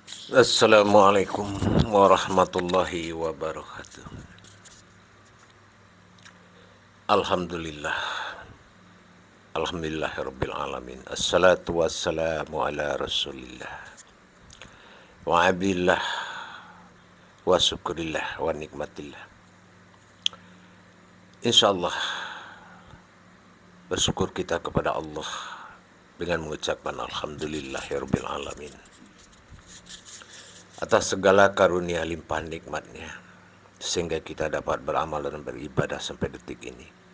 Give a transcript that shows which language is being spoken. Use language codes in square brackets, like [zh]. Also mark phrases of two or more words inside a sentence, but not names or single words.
[ar] السلام عليكم ورحمة الله وبركاته. Alhamdulillah. الحمد لله رب العالمين. الصلاة والسلام على رسول الله. وأبالله وشكر الله ونعمة الله. [id] Insyaallah bersyukur kita kepada Allah dengan mengucapkan [ar] الحمد لله رب العالمين [id] atas segala karunia limpahan nikmatnya sehingga kita dapat beramal dan beribadah sampai detik ini.